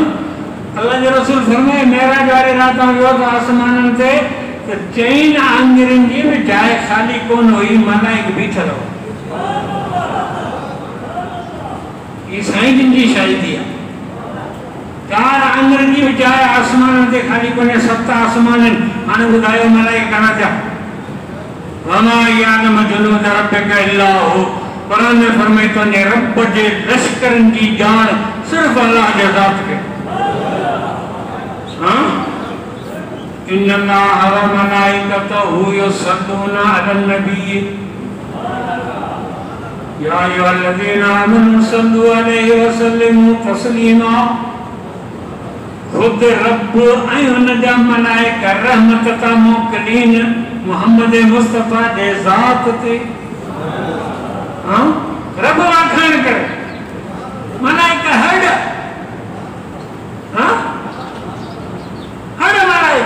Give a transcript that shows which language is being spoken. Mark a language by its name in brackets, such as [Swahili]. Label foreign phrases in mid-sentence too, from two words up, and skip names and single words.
[Sindhi] अल्लाह जो रसूल फरमाए मेराज वारे रात वियो त आसमाननि ते त 4 आङुरियुनि जी बि जाइ ख़ाली कोन हुई, मलाइक बीठल हो। ही साईं जिन जी शायदी आहे। 4 आङुरियुनि जी बि जाइ आसमाननि ते ख़ाली कोन्हे। 7 आसमान आहिनि। हाणे ॿुधायो मलाइक घणा थिया? [Arabic] وما يعلم جنود ربك إلا هو. [Sindhi] कुरान में फरमाए तुंहिंजे रब जे लश्करनि जी ॼाण सिर्फ़ अल्लाह जे ज़ात खे। [Arabic] إن الله وملائكته يصلون على النبي يا أيها الذين آمنوا صلوا عليه وسلموا تسليما. [Sindhi] खुद रब ऐं हुन जा मलाइका रहमत था मोकिलीन मोहम्मद मुस्तफ़ा जे ज़ात ते। रब वाखाण करे मलाइका हड़ मलाइका।